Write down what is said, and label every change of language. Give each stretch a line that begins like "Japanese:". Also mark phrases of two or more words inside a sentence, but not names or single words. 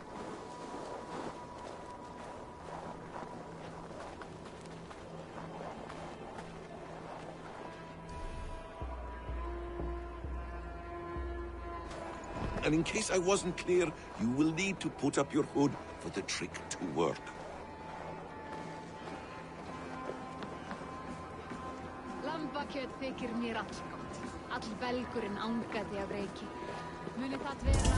English: And in case I wasn't clear, you will need to put up your hood for the trick to work.
Icelandic: Lambakjöt þykir mér allgott. All belgurinn angaði af reiki. Muni það vera...